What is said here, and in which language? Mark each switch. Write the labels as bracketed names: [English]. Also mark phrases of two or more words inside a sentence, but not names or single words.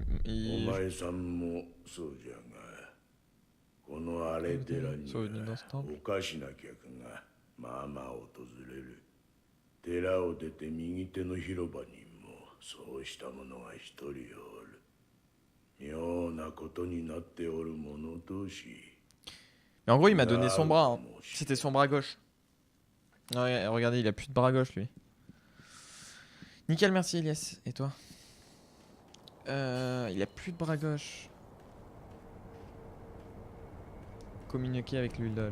[Japanese] お前さんもそうじゃが、この荒れ寺にはおかしな客がまあまあ訪れる。寺を出て右手の広場にもそうした者が一人おる。妙なことになっておる者同士。 [French] Mais en gros, il m'a donné son bras. Hein. C'était son bras gauche. Ouais, regardez, il a plus de bras gauche lui. Nickel, merci Elias. Et toi? Il a plus de bras gauche. Communiquer avec l'idole.